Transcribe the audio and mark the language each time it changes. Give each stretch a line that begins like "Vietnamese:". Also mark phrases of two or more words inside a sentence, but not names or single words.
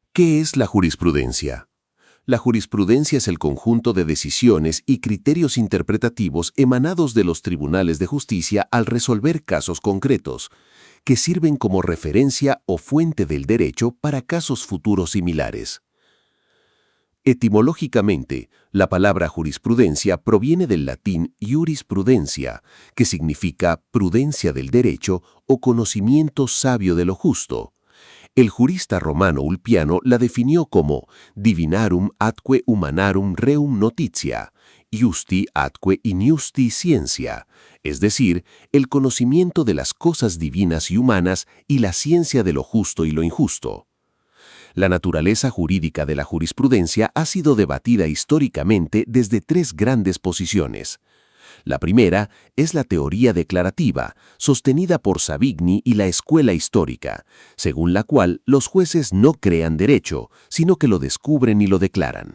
Spanish: ¿Qué es la jurisprudencia? La jurisprudencia es el conjunto de decisiones y criterios interpretativos emanados de los tribunales de justicia al resolver casos concretos, que sirven como referencia o fuente del derecho para casos futuros similares. Etimológicamente, la palabra jurisprudencia proviene del latín jurisprudencia, que significa prudencia del derecho o conocimiento sabio de lo justo. El jurista romano Ulpiano la definió como
Latin: divinarum atque humanarum reum notitia, justi atque injusti scientia,
Spanish: es decir, el conocimiento de las cosas divinas y humanas y la ciencia de lo justo y lo injusto. La naturaleza jurídica de la jurisprudencia ha sido debatida históricamente desde tres grandes posiciones. La primera es la teoría declarativa, sostenida por Savigny y la escuela histórica, según la cual los jueces no crean derecho, sino que lo descubren y lo declaran.